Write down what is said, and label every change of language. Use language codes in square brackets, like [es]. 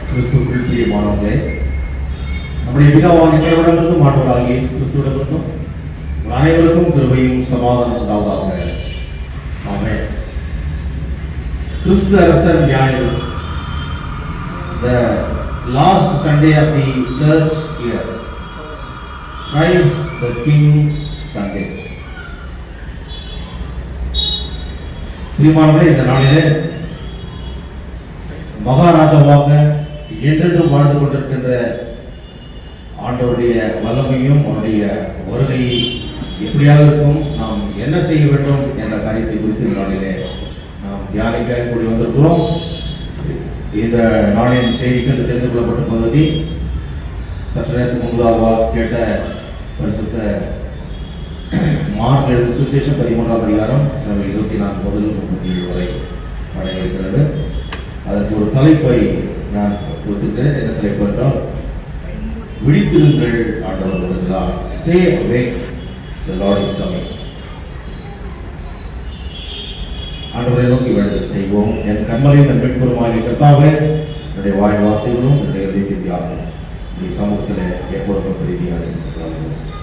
[ta] கிறிஸ்துவுக்குள் பிரியமானவர்களே, நம்முடைய பிதாவாகிய கடவுளிடமிருந்தும் ஆண்டவராகிய இயேசு கிறிஸ்துவிடமிருந்தும் உங்கள் அனைவருக்கும் கிருபையும் சமாதானம் உண்டாவதாக. ஆமென். கிறிஸ்து அரசர் ஞாயிறு, [en] the last Sunday of the church year, Christ the King Sunday. [ta] பிரியமானவர்களே, இந்த நாளிலே மகாராஜாவாக என்றென்றும் வாழ்ந்து கொண்டிருக்கின்ற ஆண்டவருடைய வல்லமையும் அவருடைய வருகையை எப்படியாக இருக்கும், நாம் என்ன செய்ய வேண்டும் என்ற காரியத்தை குறித்து இந்த நாளிலே நாம் தியானிக்க கூடி வந்திருக்கிறோம். இந்த நாளின் செய்திக்கு தெரிந்து கொள்ளப்பட்ட பகுதி சற்று நேரத்துக்கு முன்பதாக கேட்ட பரிசுத்த மார்க் எழுதிய சுவிசேஷம் 13ஆம் அதிகாரம் 24 முதல் 37 வரை அடங்கியிருக்கிறது. அதற்கு ஒரு தலைப்பை நான் கொடுத்திருக்கிறேன். என்ன தலைப்பு என்றால், விழித்திருங்கள், ஆண்டவர் வருகிறார். [en] Stay awake, the Lord is coming. [ta] ஆண்டவரை நோக்கி வேண்டுதல் செய்வோம். என் கண்மலையும் என் மீட்புறமாகிய கர்த்தாவே, என்னுடைய வாய் வார்த்தைகளும் என்னுடைய இதயத்தின் தியாகம் நீ சமூகத்தில் எப்பொழுதும் பிரீதியாக இருக்கிறார்கள்.